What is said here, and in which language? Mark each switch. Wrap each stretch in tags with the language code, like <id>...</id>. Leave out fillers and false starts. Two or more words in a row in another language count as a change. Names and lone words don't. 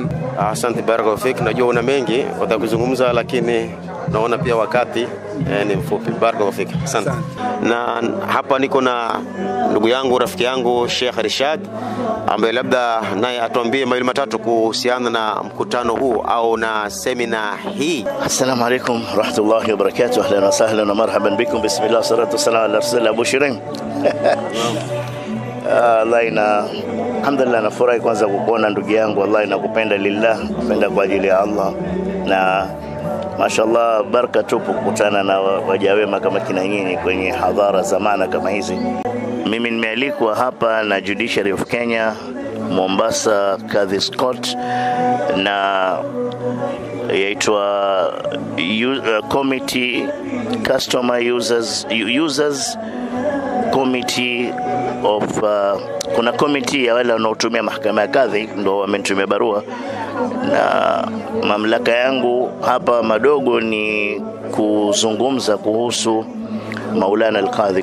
<sw>Asante,</sw> <ar>بارك الله فيك.</ar> <sw>Najua una mengi utakuzungumza, lakini naona pia wakati ni mfupi.</sw> <ar>بارك الله فيك. Asante.</ar> <sw>Na hapa niko na ndugu yangu, rafiki yangu Sheikh Rishad, ambaye labda naye atuambie mawili matatu kuhusiana na mkutano huu au na semina hii.</sw> <ar>السلام عليكم ورحمة الله وبركاته أهلا وسهلا ومرحبا بكم. بسم الله والصلاة والسلام على رسول الله. Abu Shirin. Alhamdulillah,</ar> <sw>nafurahi kwanza kukuona ndugu yangu. Wallahi nakupenda lillah, napenda kwa ajili ya Allah, na mashallah baraka tupu kukutana na waja wema kama kina nyinyi kwenye hadhara zamana kama hizi. Mimi nimealikwa hapa na Judiciary of Kenya, Mombasa Kadhi Scott, na yaitwa</sw> <en>Committee Customer Users Committee of</en> <sw>kuna committee ya wale wanaotumia mahakama ya kadhi, ndio wamenitumia barua, na mamlaka yangu hapa madogo ni kuzungumza kuhusu</sw> <ar>مولانا القاضي.</ar>